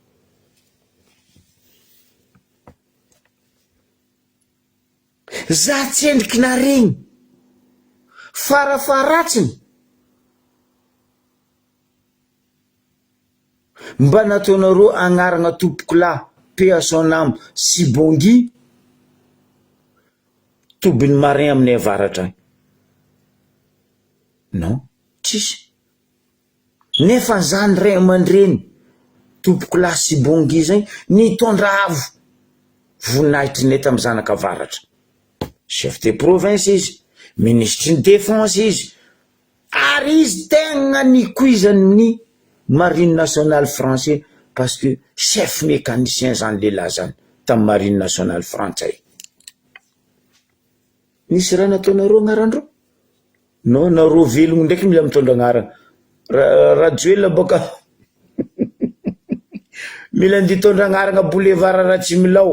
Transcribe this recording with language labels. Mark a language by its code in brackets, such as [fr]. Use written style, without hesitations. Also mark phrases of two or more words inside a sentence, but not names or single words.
[mg] Za tsendriky naregny farafaratsiny mba nataonareo agnarana tompoko lahy [fr] paix à son âme [mg] Sibongi tobiny marin amin'ny avaratra agny. Non, tsisy. Nefa zany ray aman-dreny tompoko lahy Sibongi zay nitondra avo voninahitry ny tamin'ny zanaka avaratra. [fr] Chef de province [mg] izy, ministre ny défense izy, ary izy tegna nikuizany ny [fr] marine nationale français parce que chef mécanicien [mg] zany lehilahy zany tamin'ny [fr] marine nationale [mg] frantsay. Nisy raha nataonareo agnarandreo? Non, nareo velogno ndraiky mila mitondra agnarana. Rajoelina boka mila nditondra agnarana boulevard Ratsimilao.